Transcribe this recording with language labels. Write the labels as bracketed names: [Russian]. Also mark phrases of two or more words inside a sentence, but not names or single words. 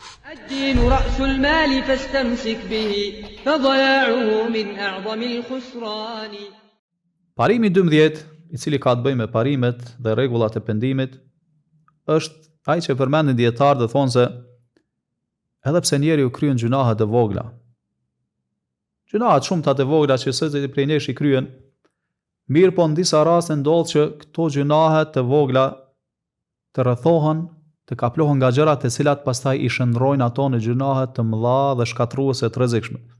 [Arabic] الدين رأس المال فاستمسك به فضياعه من أعظم الخسران. [Albanian] Parimi 12, i cili ka të bëjë me parimet dhe rregullat e pendimit, është ai që përmendin dietarë dhe thonë se edhe pse njeriu kryen gjunahe të vogla, gjunahet shumëta të vogla që secili prej nesh i kryen, mirë po në disa raste ndodh që këto gjunahe të vogla të rrethohen, të kaplohen nga gjërat të cilat pastaj i shndrojnë ato në gjunahe të mëdha dhe shkatruese të rrezikshme.